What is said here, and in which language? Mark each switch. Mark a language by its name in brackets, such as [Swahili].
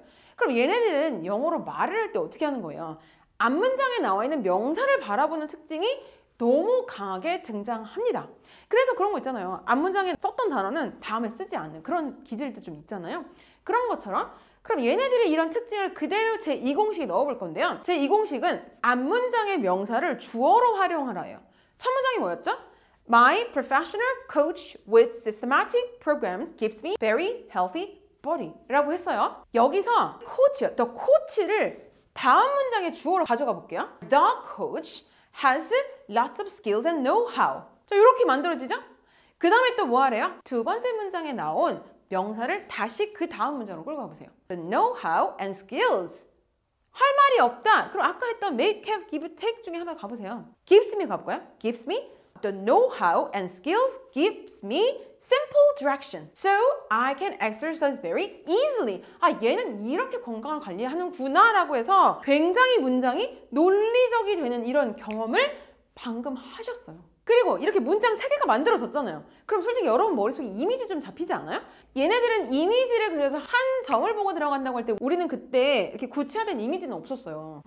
[Korean] 그럼 얘네들은 영어로 말을 할 때 어떻게 하는 거예요? 앞문장에 나와 있는 명사를 바라보는 특징이 너무 강하게 등장합니다. 그래서 그런 거 있잖아요. 앞문장에 썼던 단어는 다음에 쓰지 않는 그런 기질도 좀 있잖아요. 그런 것처럼 그럼 얘네들이 이런 특징을 그대로 제2공식에 넣어볼 건데요. 제2공식은 앞문장의 명사를 주어로 활용하라예요. 첫 문장이 뭐였죠? [English] My professional coach with systematic programs gives me very healthy body [Korean] 라고 했어요. 여기서 coach요. The coach를 다음 문장의 주어로 가져가 볼게요. [English] The coach has lots of skills and know-how. [Korean] 자, 이렇게 만들어지죠? 그 다음에 또 뭐 하래요? 두 번째 문장에 나온 명사를 다시 그 다음 문장으로 끌고 가보세요. [English] The know-how and skills. [Korean] 할 말이 없다. 그럼 아까 했던 make, have, give, take 중에 하나 가보세요. [English] gives me [Korean] 가볼까요? [English] gives me the know-how and skills gives me simple direction. So I can exercise very easily. [Korean] 아, 얘는 이렇게 건강을 관리하는구나 라고 해서 굉장히 문장이 논리적이 되는 이런 경험을 방금 하셨어요. 그리고 이렇게 문장 3개가 만들어졌잖아요. 그럼 솔직히 여러분 머릿속에 이미지 좀 잡히지 않아요? 얘네들은 이미지를 그려서 한 점을 보고 들어간다고 할 때 우리는 그때 이렇게 구체화된 이미지는 없었어요.